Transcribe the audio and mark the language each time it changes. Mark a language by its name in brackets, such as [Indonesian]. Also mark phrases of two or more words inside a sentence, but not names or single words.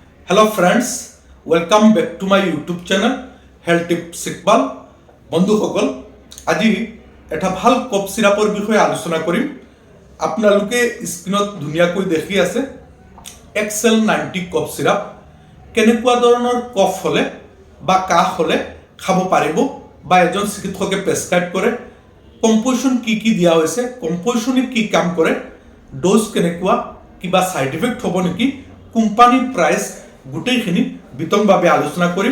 [English] Hello friends, welcome back to my YouTube channel Health Tips Iqbal. [Assamese] बंधुসকল, আজি এটা ভাল [English] cough syrup [Assamese] বিষয়ে আলোচনা কৰিম। আপোনালোকে স্ক্ৰিনত ধুনীয়াকৈ দেখি আছে এক্সেল 90 কফ সিরাপ। কেনেকুৱা ধৰণৰ কফ হলে বা কাহ হলে খাব পাৰিব বা এজন চিকিৎসকে প্ৰেছক্ৰাইব কৰে, কম্পোজিশন কি দিয়া হৈছে, কম্পোজিশনে কি কাম কৰে, ডোজ কেনেকুৱা, কিবা [English] side effect [Assamese] হ'ব নেকি, [English] company price [Assamese] গোটেইখিনি বিতংভাৱে আলোচনা কৰিম।